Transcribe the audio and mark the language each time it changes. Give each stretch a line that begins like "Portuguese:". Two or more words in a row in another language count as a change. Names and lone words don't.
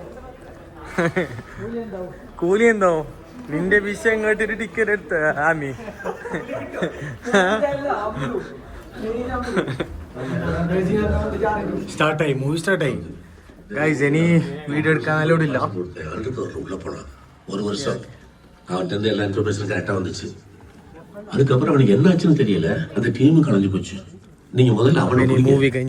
Malayalam: കൂലി എന്തോ നിന്റെ വിഷയം കേട്ടിട്ട് ടിക്കറ്റ് എടുത്ത ആമി. സ്റ്റാർട്ടായി, മൂവി സ്റ്റാർട്ടായി. ഗൈസ് ഇനി വീഡിയോ എടുക്കാൻ നല്ലോടില്ല.
Tamil: ஒரு வருஷம் அவன்கிட்ட இருந்து எல்லா இன்ஃபர்மேஷனும் கரெக்டா வந்துச்சு. அதுக்கப்புறம் அவனுக்கு என்ன ஆச்சுன்னு தெரியல, அந்த டீமும் கலைஞ்சு போச்சு. நீங்க முதல்ல அவனை பிடிங்க.